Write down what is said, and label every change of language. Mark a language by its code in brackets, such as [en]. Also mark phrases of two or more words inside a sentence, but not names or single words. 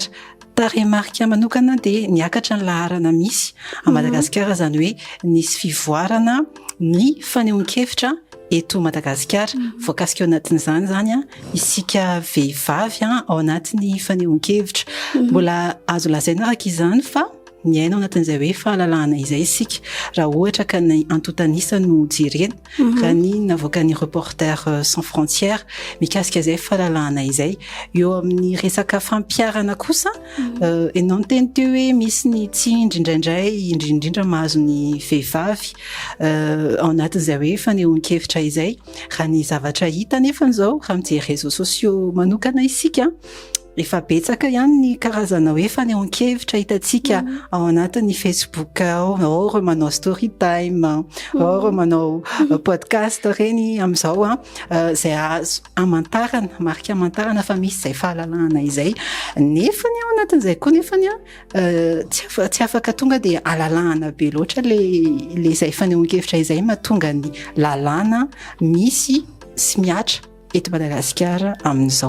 [mg] Taremarika manokana dia niakatra ny laharana misy a Madagasikara izany hoe nisy fivoarana ny fanehoan-kevitra eto Madagasikara. Voakasika ao anatin'izany zany isika vehivavy ao anatin'ny fanehoan-kevitra. Mbola azo lazaina araka izany fa miaina ao anatin'izay hoe fahalalahana izay isika raha ohatra ka ny antotanisa no jerena raha ny navoaka ny Reporters sans frontières mikasika izay fahalalahana izay. Eo amin'ny resaka fampiarana kosa ianao niteny teo hoe misy ny tsindry indraindray indrindra mahazo ny vehivavy ao anatin'izay hoe fanehoan-kevitra izay. Raha ny zavatra hita nefa izao raha mijery [fr] réseaux sociaux [mg] manokana isika efa betsaka ihany ny karazana hoe fanehoan-kevitra hitantsika ao anatin'ny Facebook ao ireo manao [en] story time, [mg] ao ireo manao podcast reny amin'izao izay azo amantarana, marika amantarana fa misy izay fahalalahana izay. Nefa ny ao anatin'izay koa nefa tsy afaka tonga dia alalahana be loatra le izay fanehoan-kevitra izay mahatonga ny lalàna misy sy miatra eto Madagasikara amin'izao.